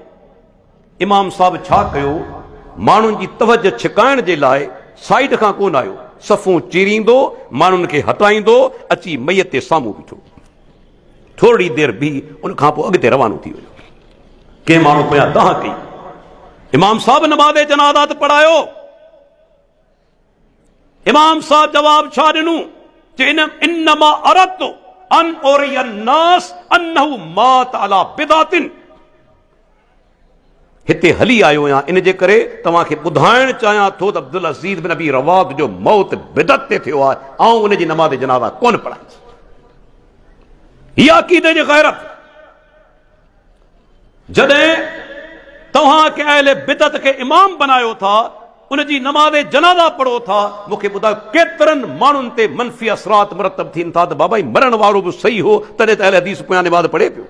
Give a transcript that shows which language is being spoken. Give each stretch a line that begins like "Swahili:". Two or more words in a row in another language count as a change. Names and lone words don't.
Sindhi: इमाम साहब छा कयो, माण्हुनि जी तवजो छिकाइण जे लाइ साइड खां कोन आयो, सफ़ूं चीरींदो, माण्हुनि खे हटाईंदो, अची मैयत जे साम्हूं बीठो। थोरी देरि बीह, उनखां पोइ अॻिते रवानो थी वियो। कंहिं माण्हू पोयां दाह कई, इमाम साहब नमाज़ जनाज़ा त पढ़ायो। इमाम साहब जवाब छा ॾिनो,
Arabic: إنما أردت أن أري الناس أنه مات على بدعة.
Sindhi: हिते हली आयो आहियां इन जे करे तव्हांखे ॿुधाइण चाहियां थो त अब्दुल अज़ीज़ बिन अबी रवाद जो मौत बिदत ते थियो आहे ऐं उनजी नमाज़ जनाज़ा कोन पढ़ाई। हीअ अक़ीदे जी गैरत। जॾहिं तव्हां के अहले बिदत खे इमाम बनायो था, उनजी नमाज़ जनाज़ा पढ़ो था, मूंखे ॿुधायो केतिरनि माण्हुनि ते मनफ़ी असरात मुरतब थियनि था त बाबा मरण वारो बि सही हो, तॾहिं त अहले हदीस पोयां नमाज़ पढ़े पियो।